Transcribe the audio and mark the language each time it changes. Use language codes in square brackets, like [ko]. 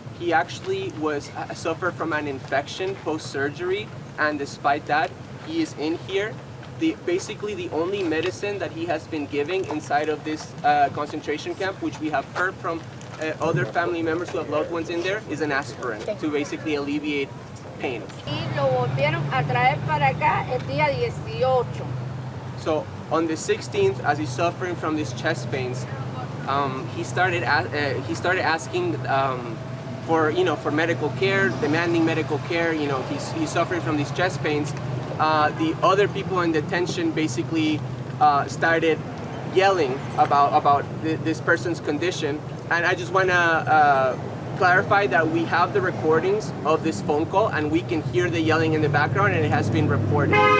[en] He actually suffered from an infection post-surgery, and despite that, he is in here. Basically the only medicine that he has been giving inside of this concentration camp, which we have heard from other family members who have loved ones in there, is an aspirin to basically alleviate pain. [es] Y lo volvieron a traer para acá el día 18. [en] So on the 16th, as he's suffering from these chest pains, he started asking for medical care, demanding medical care. He's suffering from these chest pains. The other people in detention basically started yelling about this person's condition, and I just want to clarify that we have the recordings of this phone call and we can hear the yelling in the background, and it has been reported.